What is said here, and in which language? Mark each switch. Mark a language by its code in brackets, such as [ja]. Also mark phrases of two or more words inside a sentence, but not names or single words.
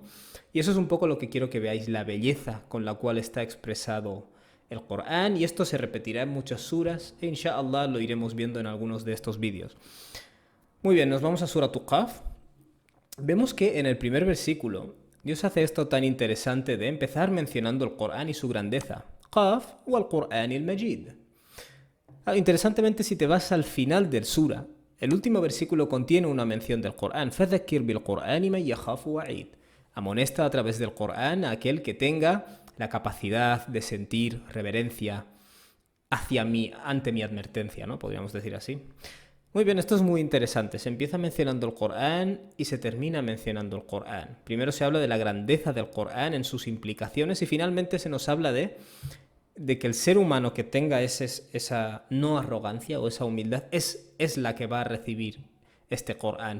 [es] Y eso es un poco lo que quiero que veáis, la belleza con la cual está expresado el Corán, y esto se repetirá en muchas suras, e inshallah lo iremos viendo en algunos de estos vídeos. Muy bien, nos vamos a Surat Qaf. Vemos que en el primer versículo Dios hace esto tan interesante de empezar mencionando el Corán y su grandeza. [ar] ق والقرآن المجيد. [es] Interesantemente, si te vas al final del sura, el último versículo contiene una mención del Corán. [ar] فذكر بالقرآن من يخاف وعيد. [es] Amonesta a través del Corán a aquel que tenga la capacidad de sentir reverencia ante mi advertencia, ¿no? Podríamos decir así. Muy bien, esto es muy interesante. Se empieza mencionando el Corán y se termina mencionando el Corán. Primero se habla de la grandeza del Corán en sus implicaciones y finalmente se nos habla de que el ser humano que tenga esa no arrogancia o esa humildad es la que va a recibir este Corán.